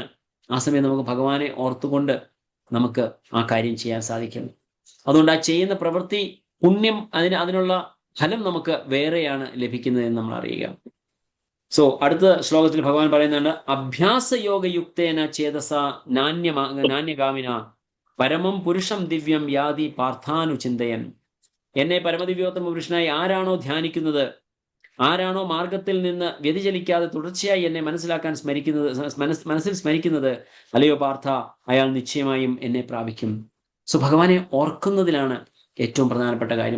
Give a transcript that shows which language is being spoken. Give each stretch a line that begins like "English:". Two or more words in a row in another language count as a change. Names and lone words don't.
Malayalam: ആ സമയം നമുക്ക് ഭഗവാനെ ഓർത്തുകൊണ്ട് നമുക്ക് ആ കാര്യം ചെയ്യാൻ സാധിക്കും. അതുകൊണ്ട് ആ ചെയ്യുന്ന പ്രവൃത്തി പുണ്യം, അതിനുള്ള ഫലം നമുക്ക് വേറെയാണ് ലഭിക്കുന്നതെന്ന് നമ്മൾ അറിയുക. അടുത്ത ശ്ലോകത്തിൽ ഭഗവാൻ പറയുന്നുണ്ട്,
Sanskrit: അഭ്യാസയോഗയുക്തേന ചേതസ നാന്യഗാമിന പരമം പുരുഷം ദിവ്യം യാതി പാർത്ഥാനുചിന്തയൻ.
Malayalam: എന്നെ പരമദിവ്യോത്തമ പുരുഷനായി ആരാണോ ധ്യാനിക്കുന്നത്, ആരാണോ മാർഗത്തിൽ നിന്ന് വ്യതിചലിക്കാതെ തുടർച്ചയായി എന്നെ മനസ്സിൽ സ്മരിക്കുന്നത്, അല്ലയോ പാർത്ഥ, അയാൾ നിശ്ചയമായും എന്നെ പ്രാപിക്കും. ഭഗവാനെ ഓർക്കുന്നതിലാണ് ഏറ്റവും പ്രധാനപ്പെട്ട കാര്യം.